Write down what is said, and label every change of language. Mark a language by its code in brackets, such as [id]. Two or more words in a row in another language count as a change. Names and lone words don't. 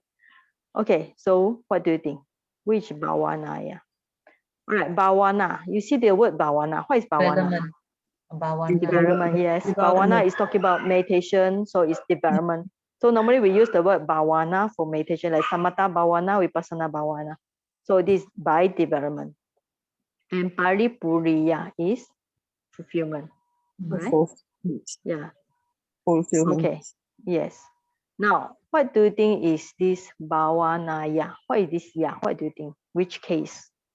[en] Okay, so what do you think? Which bhāvanāya? All right, bhāvana. You see the word bhāvana. What is bhāvana? Development, yes. Bhāvana is talking about meditation, so it's development. So normally we use the word bhāvana for meditation, like [pi] samatha bhāvana, vipassana bhāvana. [en] So this by development. And pāripūriyā is fulfillment. Right? Yeah. Fulfillment. Okay. Yes. Now, what do you think is this bhāvanāya? What is this ya? What do you think? Which case?